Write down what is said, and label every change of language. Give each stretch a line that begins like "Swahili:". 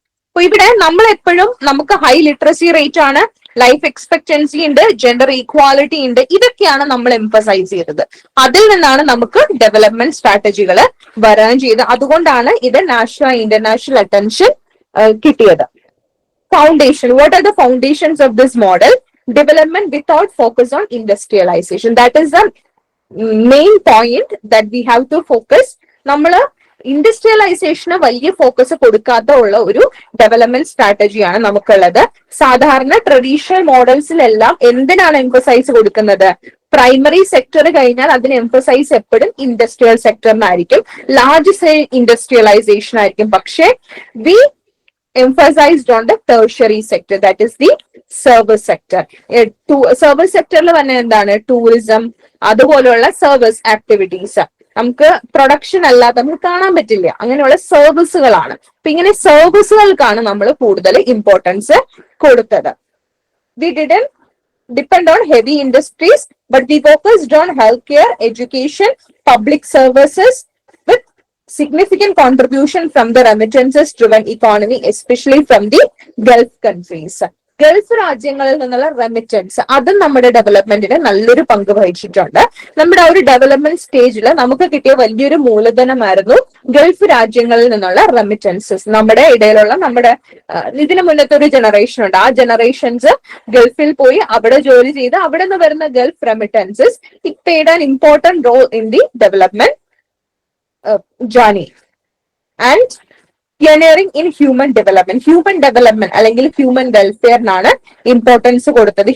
Malayalam: അപ്പൊ ഇവിടെ നമ്മൾ എപ്പോഴും നമുക്ക് ഹൈ ലിറ്ററസി റേറ്റ് ആണ്, ലൈഫ് എക്സ്പെക്ടൻസി ഉണ്ട്, ജെൻഡർ ഈക്വാലിറ്റി ഉണ്ട്, ഇതൊക്കെയാണ് നമ്മൾ എംഫസൈസ് ചെയ്തത്. അതിൽ നിന്നാണ് നമുക്ക് ഡെവലപ്മെന്റ് സ്ട്രാറ്റജികൾ വരാൻ ചെയ്തത്. അതുകൊണ്ടാണ് ഇത് നാഷണൽ ഇന്റർനാഷണൽ അറ്റൻഷൻ കിട്ടിയത്.
English: Foundation. What are the foundations of this model? Development without focus on industrialization. That is the main point that we have to focus.
Malayalam: നമ്മൾ ഇൻഡസ്ട്രിയലൈസേഷന് വലിയ ഫോക്കസ് കൊടുക്കാത്ത ഉള്ള ഒരു ഡെവലപ്മെന്റ് സ്ട്രാറ്റജിയാണ് നമുക്കുള്ളത്. സാധാരണ ട്രഡീഷണൽ മോഡൽസിലെല്ലാം എന്തിനാണ് എംഫസൈസ് കൊടുക്കുന്നത്? പ്രൈമറി സെക്ടർ കഴിഞ്ഞാൽ അതിന് എംഫസൈസ് എപ്പോഴും ഇൻഡസ്ട്രിയൽ സെക്ടറിനായിരിക്കും, ലാർജ് സ്കെയിൽ ഇൻഡസ്ട്രിയലൈസേഷൻ ആയിരിക്കും.
English: പക്ഷേ we emphasized on the tertiary sector, that is the service sector.
Malayalam: Service സെക്ടറിൽ തന്നെ എന്താണ്? ടൂറിസം, അതുപോലെയുള്ള സർവീസ് ആക്ടിവിറ്റീസ്. നമുക്ക് പ്രൊഡക്ഷൻ അല്ലാതെ നമുക്ക് കാണാൻ പറ്റില്ല, അങ്ങനെയുള്ള സർവീസുകളാണ്. അപ്പൊ ഇങ്ങനെ സർവീസുകൾക്കാണ് നമ്മൾ കൂടുതൽ ഇമ്പോർട്ടൻസ് കൊടുത്തത്.
English: We didn't depend on heavy industries, but we focused on healthcare, education, public services with significant contribution from the remittances driven economy, especially from the Gulf countries.
Malayalam: Gulf രാജ്യങ്ങളിൽ നിന്നുള്ള റെമിറ്റൻസ് അതും നമ്മുടെ ഡെവലപ്മെന്റിന് നല്ലൊരു പങ്ക് വഹിച്ചിട്ടുണ്ട്. നമ്മുടെ ആ ഒരു ഡെവലപ്മെന്റ് സ്റ്റേജിൽ നമുക്ക് കിട്ടിയ വലിയൊരു മൂലധനമായിരുന്നു ഗൾഫ് രാജ്യങ്ങളിൽ നിന്നുള്ള റെമിറ്റൻസസ്. നമ്മുടെ ഇടയിലുള്ള ഇതിനു മുന്നത്തെ ഒരു ജനറേഷൻ ഉണ്ട്, ആ ജനറേഷൻസ് ഗൾഫിൽ പോയി അവിടെ ജോലി ചെയ്ത് അവിടെ നിന്ന് വരുന്ന Gulf remittances
English: it played an important role in the development journey and pioneering in human development
Malayalam: അല്ലെങ്കിൽ ഹ്യൂമൻ വെൽഫെയറിനാണ് ഇമ്പോർട്ടൻസ് കൊടുത്തത്.